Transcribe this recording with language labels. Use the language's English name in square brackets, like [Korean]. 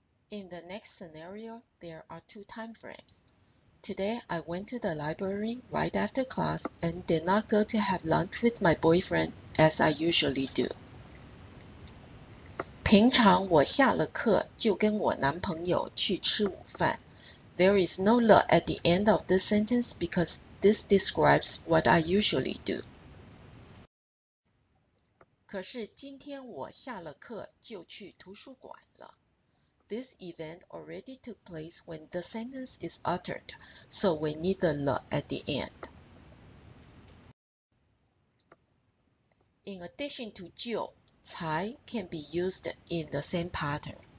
[English] In the next scenario, there are two time frames. Today, I went to the library right after class and did not go to have lunch with my boyfriend as I usually do. [Chinese] 平常我下了课就跟我男朋友去吃午饭. [English] There is no le at the end of this sentence because this describes what I usually do. [Chinese] 可是今天我下了课就去图书馆了. [English] This event already took place when the sentence is uttered, so we need the le at the end. In addition to 就, 才 can be used in the same pattern.